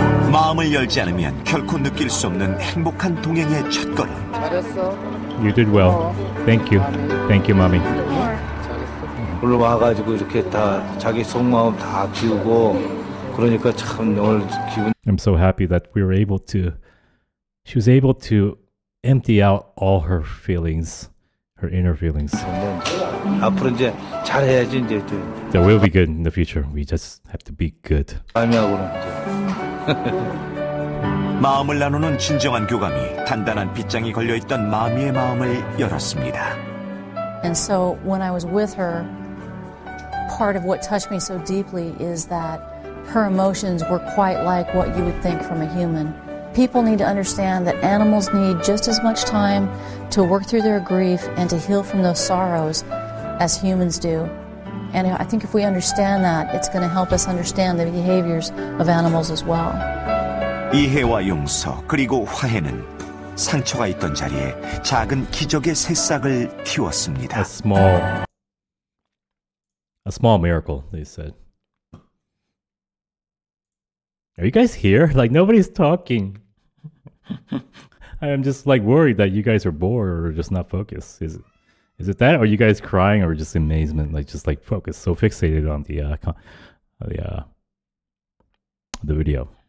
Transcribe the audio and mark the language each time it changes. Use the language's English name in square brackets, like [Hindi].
[Korean] 마음을 열지 않으면 결코 느낄 수 없는 행복한 동행의 첫걸음. 잘했어. [English] You did well. Thank you. Thank you, mommy. [Korean] 올라와가지고 이렇게 다 자기 속마음 다 비우고 그러니까 참 오늘 기분. [English] I'm so happy that we were able to. She was able to empty out all her feelings, her inner feelings. [Korean] 앞으로 이제 잘해야지 이제. [English] That will be good in the future. We just have to be good. [Korean] 마음이하고는 이제. 마음을 나누는 진정한 교감이 단단한 빗장이 걸려있던 마미의 마음을 열었습니다. [English] And so when I was with her, part of what touched me so deeply is that her emotions were quite like what you would think from a human. People need to understand that animals need just as much time to work through their grief and to heal from those sorrows as humans do. And I think if we understand that, it's going to help us understand the behaviors of animals as well. [Korean] 이해와 용서 그리고 화해는 상처가 있던 자리에 작은 기적의 새싹을 틔웠습니다. [English] A small miracle, they said. Are you guys here? Like nobody's talking. I'm just like worried that you guys are bored or just not focused. Is it that, or are you guys crying, or just amazement, like just like focused, so fixated on the video?